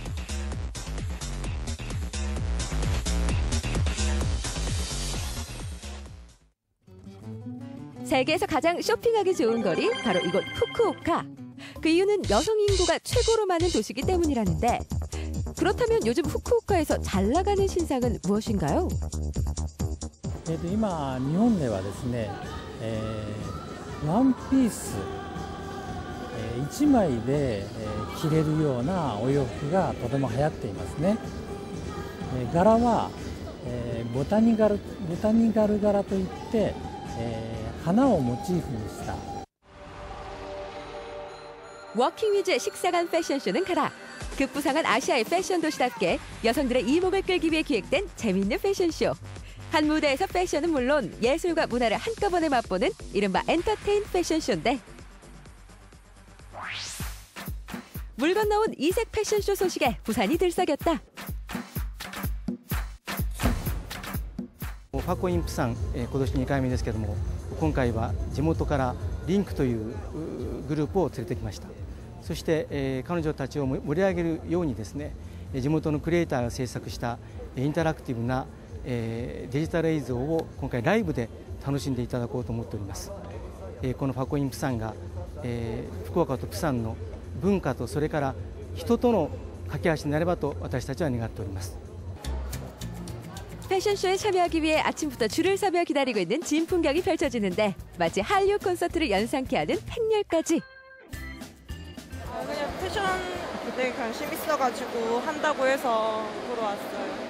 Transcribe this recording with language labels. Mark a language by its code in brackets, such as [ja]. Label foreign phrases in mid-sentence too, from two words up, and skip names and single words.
[ko] 세계에서 가장 쇼핑하기 좋은 거리, 바로 이곳 후쿠오카. 그 이유는 여성 인구가 최고로 많은 도시이기 때문이라는데, 그렇다면 요즘 후쿠오카에서 잘 나가는 신상은 무엇인가요? [ja] 今、日本ではですね、ワンピース、1枚で着れるようなお洋服がとても流行っていますね。柄はボタニカル柄といって、花をモチーフにした。 [ko] 워킹 위주의 식사간 패션쇼는 가라. 급부상한 아시아의 패션 도시답게 여성들의 이목을 끌기 위해 기획된 재미있는 패션쇼. 한 무대에서 패션은 물론 예술과 문화를 한꺼번에 맛보는 이른바 엔터테인 패션쇼인데, 물 건너온 이색 패션쇼 소식에 부산이 들썩였다. [ja] ファコインプサン、今年2回目ですけども、今回は地元からリンクというグループを連れてきました。そして、彼女たちを盛り上げるようにですね、地元のクリエイターが制作したインタラクティブなデジタル映像を今回ライブで楽しんでいただこうと思っております。このファコインプサンが福岡とプサンの文化とそれから人との架け橋になればと私たちは願っております。 [ko] 패션쇼에 참여하기 위해 아침부터 줄을 서며 기다리고 있는 진풍경이 펼쳐지는데, 마치 한류 콘서트를 연상케 하는 행렬까지. 그냥 패션 되게 관심 있어가지고 한다고 해서 보러 왔어요.